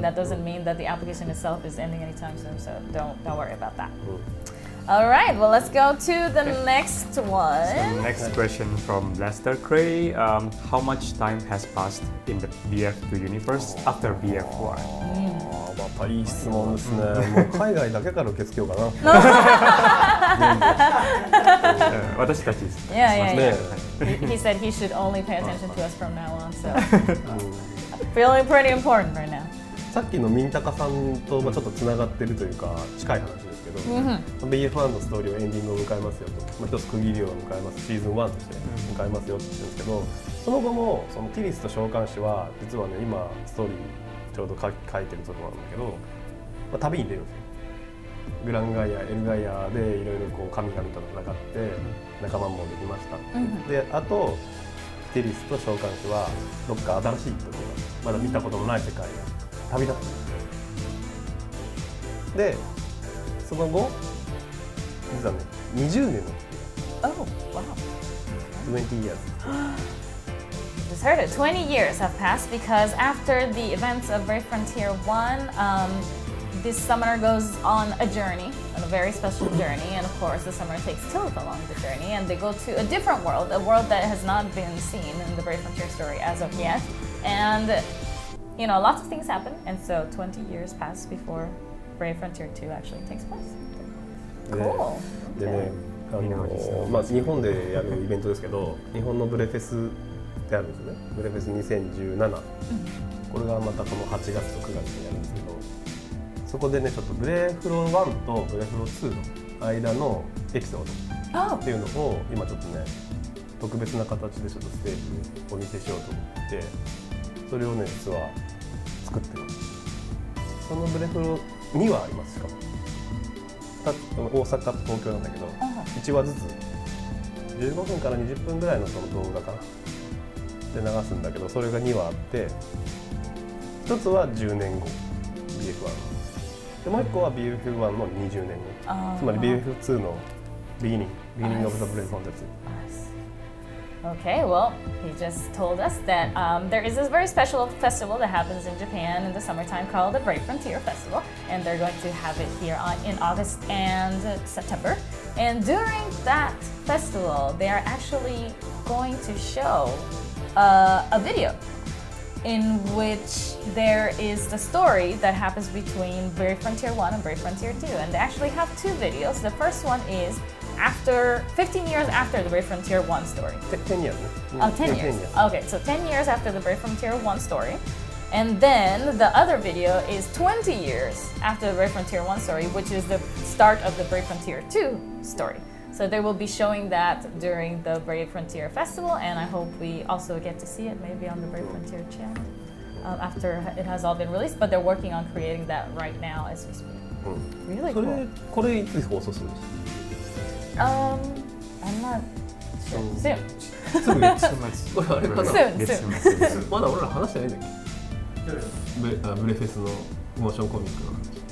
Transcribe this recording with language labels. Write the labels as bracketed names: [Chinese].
[English] That doesn't mean that the application itself is ending anytime soon, so don't worry about that. All right, well, let's go to the next one. So next question from Lester Cray. How much time has passed in the BF2 universe after BF1? [Japanese] またいい質問ですね。もう海外だけから受け付けようかな。私たちです。 [English] Yeah. He said he should only pay attention to us from now on, so feeling pretty important right now. [Japanese] さっきのミンタカさんとちょっとつながってるというか近い話ですけど、BF1 のストーリーをエンディングを迎えますよと、一つ区切りを迎えます、シーズン1として迎えますよって言うんですけど、その後もそのティリスと召喚師は実はね今ストーリーちょうど書いてるところなんだけど、旅に出るんですよ。グランガイア、エルガイアでいろいろこう神々と戦って仲間もできました。で、あとティリスと召喚師はどっか新しいところまだ見たことのない世界を旅立ってで、その後実はね20年の [English] Oh, wow. 20 years. Just heard it. 20 years have passed because after the events of Brave Frontier 1, this summoner goes on a journey, on a very special journey, and of course the summoner takes Lilith along the journey, and they go to a different world, a world that has not been seen in the Brave Frontier story as of yet, and you know, lots of things happen, and so 20 years pass before Brave Frontier 2 actually takes place. Cool. [Japanese] でね、日本でやるイベントですけど、日本のブレフェスってあるんですよね。ブレフェス2017。これがまたこの8月と9月にやるんですけど、そこでねちょっとブレフロ1とブレフロ2の間のエピソードっていうのを今ちょっとね特別な形でちょっとステージでお見せしようと思って、それをね実は作ってます。そのブレフロ2話あります。しかも大阪と東京なんだけど、1話ずつ15分から20分ぐらいのその動画かなで流すんだけど、それが2話あって、1つは10年後 BF1 で、もう1個は BF1 の20年後、つまり BF2 の [English] beginning of the Brave Frontier 2。 Okay, well, he just told us that there is this very special festival that happens in Japan in the summertime called the Brave Frontier Festival, and they're going to have it here in August and September. And during that festival, they are actually going to show a video in which there is the story that happens between Brave Frontier 1 and Brave Frontier 2. And they actually have two videos. The first one is after 15 years after the Brave Frontier 1 story. 10 years. Oh, 10 years. Okay, so 10 years after the Brave Frontier 1 story. And then the other video is 20 years after the Brave Frontier 1 story, which is the start of the Brave Frontier 2 story. So they will be showing that during the Brave Frontier Festival, and I hope we also get to see it maybe on the Brave Frontier channel after it has all been released. But they're working on creating that right now as we speak. Really cool. [Japanese] これいつ放送するんですか [English] ？I'm not sure. Soon. [Japanese] これあれかな？ [English] Soon. [Japanese] まだ俺ら話してないんだっけ？ブレフェスのモーションコミックの話。